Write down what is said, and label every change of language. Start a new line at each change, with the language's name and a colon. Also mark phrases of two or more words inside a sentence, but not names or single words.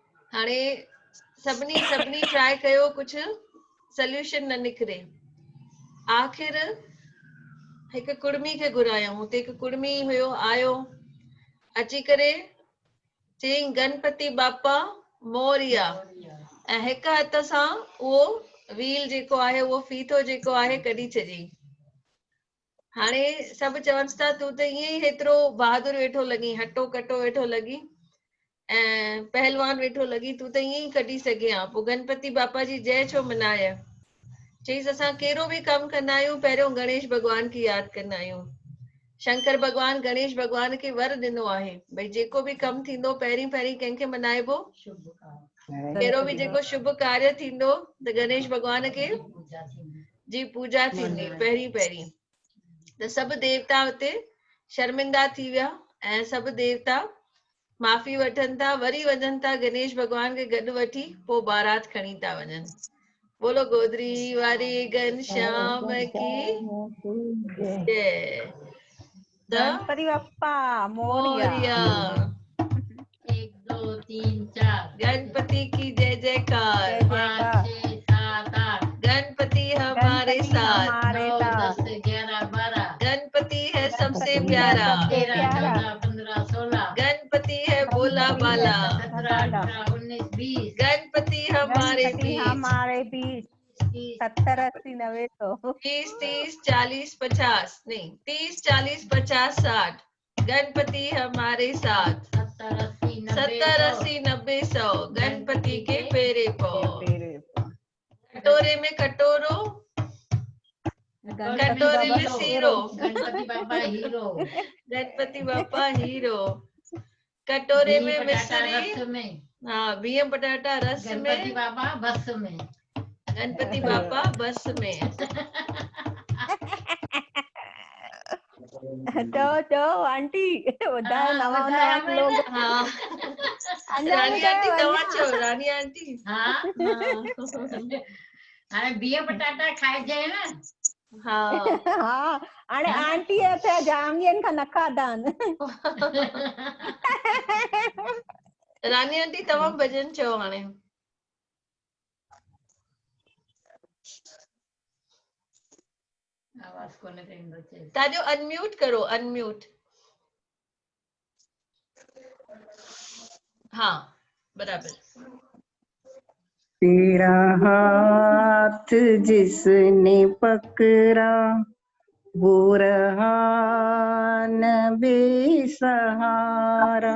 Sindhi: हाणे सभिनी ट्राई कयो कुछ सोल्यूशन न निकिरे आखिर हिक कुड़मी खे घुरायूं। हुते हिक कुड़मी हुयो आयो, अची करे चयईं
Marathi: गणपति बापा मोरिया,
Sindhi: ऐं हिक हथ सां उहो व्हील जेको आहे, उहो फीथो जेको आहे कढी छॾियईं। हाणे सभु चवनि था तूं त ईअं ई हेतिरो बहादुर वेठो लॻी, हटो कटो वेठो लॻी ऐं पहलवान वेठो लॻी, तूं त ईअं ई कढी सघे हा। पोइ गणपति बापा जी जय छो मनाए? चईसि असां कहिड़ो बि कमु कंदा आहियूं पहिरियों गणेश भॻवान खे यादि कंदा आहियूं। शंकर भॻवान गणेश भॻवान खे वर ॾिनो आहे भई जेको बि कमु थींदो पहिरीं कंहिंखे मनाइबो? कहिड़ो बि जेको शुभ कार्य थींदो त गणेश भॻवान खे जी पूजा थींदी पहिरीं। त सभु देवता हुते शर्मिंदा थी विया ऐं सभु देवता माफ़ी वठनि था, वरी वञनि था गणेश भॻवान खे गॾु वठी पोइ बारात खणी था वञनि।
Hindi: बोलो गोदरी वारी घनश्याम की जय।
Marathi: गणपति बप्पा मोरिया। मोरिया।
Hindi: 1 2 3 4 गणपति की जय जयकार। जय 5 जयकार। 6 7 8 गणपति हमारे गणपति साथ। हमारे 9 साथ। 10 11 12 गणपति है सबसे गणपति है प्यारा। सबसे 13 प्यारा। 14 15 16 गणपति है भोला गणपति है बाला। 17 बाला। 18 19 20 गणपति हमारे गणपति बीच। हमारे बीच। 30 70 80 90 100। 30 30 40 50 नहीं 30 40 50 60। गणपति हमारे साथ। 70 80 90 70 100 80 90 100। गणपति के फेरे पो।
Sindhi: तेरे कटोरे में कटोरो, गणपति कटोरे बाबा में सीरो। गणपति बाबा हीरो। गणपति बापा हीरो। कटोरे घी में पटाटा मिश्री। रस में। हाँ बिह पटाटा रस गणपति में। बाबा बस में। गणपति बापा बस में। चो आंटी ॿुधायो नवां ॿुधायो नवां न। लोग। हाँ अञा रानी आंटी ॿुधायो तव्हां अञा। चओ, रानी आंटी। हाँ हाँ हाणे बिह पटाटा खाइजे न। हाँ हा हाणे आंटीअ त जाम ॾींहंनि खां न खाधा आहिनि। रानी आंटी तव्हां भॼन चओ हाणे। आवाज़ कोन्हे ईंदो चए। तव्हांजो अनम्यूट करो, अनम्यूट। हाँ बराबर।
Hindi: तेरा हाथ जिसने पकड़ा वो रहा न बेसहारा।